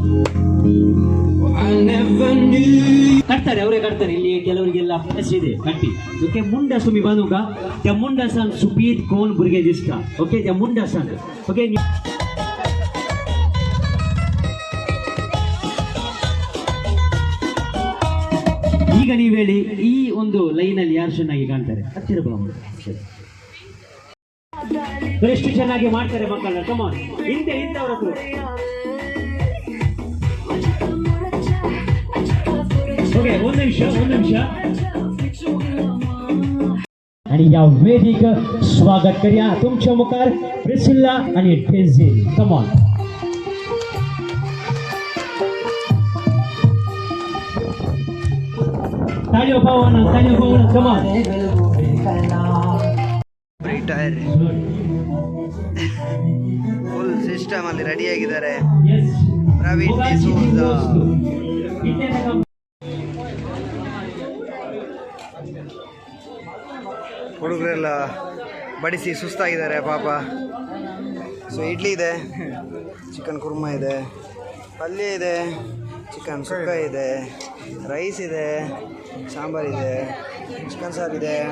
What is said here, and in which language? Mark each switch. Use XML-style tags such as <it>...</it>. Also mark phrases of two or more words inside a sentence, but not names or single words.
<en>Oh, I never knew.</en> <kn>ಕಟ್ತಾರೆ ಅವರೇ ಕಟ್ತಾರೆ ಇಲ್ಲಿ ಕೆಲವರಿಗೆಲ್ಲ ಅಭ್ಯಾಸ ಇದೆ ಕಟ್ಟಿ</kn> <kok>ओके मुंडा तुम्ही बांधू का त्या मुंडासान सुपीत कोण भुरगे दिसता ओके त्या मुंडासान ओके</kok> <kn>ಈಗ ನೀವು ಹೇಳಿ ಈ ಒಂದು ಲೈನ್ ಅಲ್ಲಿ ಯಾರು ಚೆನ್ನಾಗಿ ಕಾಣ್ತಾರೆ ಹತ್ತಿರ ಎಷ್ಟು ಚೆನ್ನಾಗಿ ಮಾಡ್ತಾರೆ ಮಕ್ಕಳನ್ನ ಕಮಾನ್ ಇಂಥವ್ರ ಹತ್ರ</kn> <kok>ओके</kok> <kn>ಒಂದು ನಿಮಿಷ</kn> <kok>आणि या वेदिक स्वागत करूया तुमच्या मुखार प्रिसिल्ला आणि डेझी</kok> <en>come on</en> <kok>तालियों पावना</kok> <en>come on</en> <kn>ಟೈರ್ ಫುಲ್ ಸಿಸ್ಟಮ್ ಅಲ್ಲಿ ರೆಡಿ ಆಗಿದ್ದಾರೆ</kn> <en>यस</en> <kn>ಪ್ರವೀಣ್ ಡಿಸೋಜಾ ಹುಡುಗರೆಲ್ಲ ಬಡಿಸಿ ಸುಸ್ತಾಗಿದ್ದಾರೆ ಪಾಪ ಸೊ ಇಡ್ಲಿ ಇದೆ ಚಿಕನ್ ಕುರ್ಮಾ ಇದೆ ಪಲ್ಯ ಇದೆ ಚಿಕನ್ ಸುಕ್ಕ ಇದೆ ರೈಸ್ ಇದೆ ಸಾಂಬಾರಿದೆ ಚಿಕನ್ ಸಾರಿದೆ</kn>